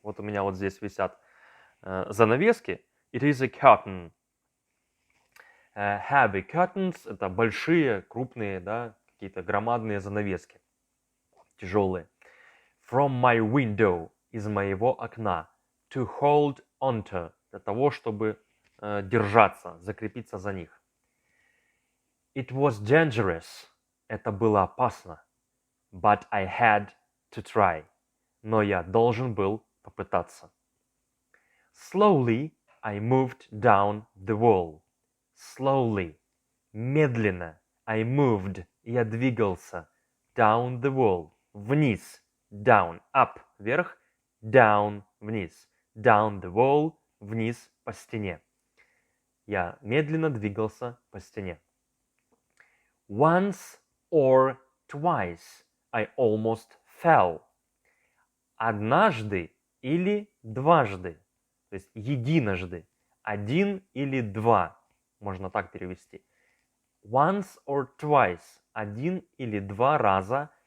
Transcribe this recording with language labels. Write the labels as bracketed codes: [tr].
[ru] Вот у меня вот здесь висят занавески. [en] It is a curtain. Heavy curtains [ru] – это большие, крупные, да, какие-то громадные занавески. Тяжелые. [en] From my window [ru] – из моего окна. [en] To hold onto [ru] – для того, чтобы держаться, закрепиться за них. [en] It was dangerous [ru] – это было опасно. [en] But I had to try. [ru] Но я должен был попытаться. [en] Slowly I moved down the wall. Slowly. [ru] Медленно. [en] I moved. [ru] Я двигался. [en] Down the wall. [ru] Вниз. [en] Down. Up. [ru] Вверх. [en] Down. [ru] Вниз. [en] Down the wall. [ru] Вниз по стене. Я медленно двигался по стене. [en] Once or twice I almost fell. [ru] Однажды или дважды. То есть единожды. Один или два. Можно так перевести. [en] Once or twice. [ru] Один или два раза.